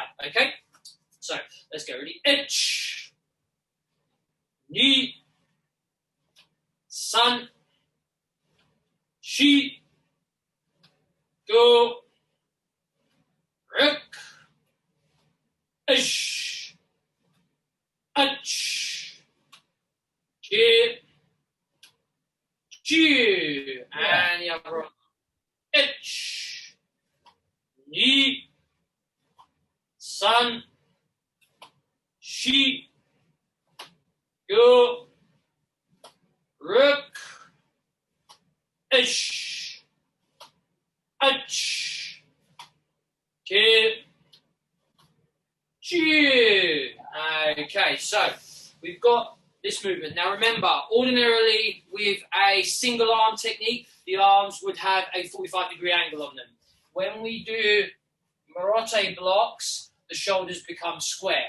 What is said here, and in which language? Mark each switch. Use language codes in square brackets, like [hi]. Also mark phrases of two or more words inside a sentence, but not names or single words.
[en] Okay? So let's go. Ready? 1, 2, 3, 4, 5, 6, 7, 8, 9, 10. Chu. And the other arm. Ich. [ja] Ni. San. Shi. Go. Ruk. Ish. Ach. Ki. Chu. [en] Okay, so we've got this movement. Now remember, ordinarily with a single arm technique, the arms would have a 45-degree angle on them. When we do Marotte blocks, the shoulders become square.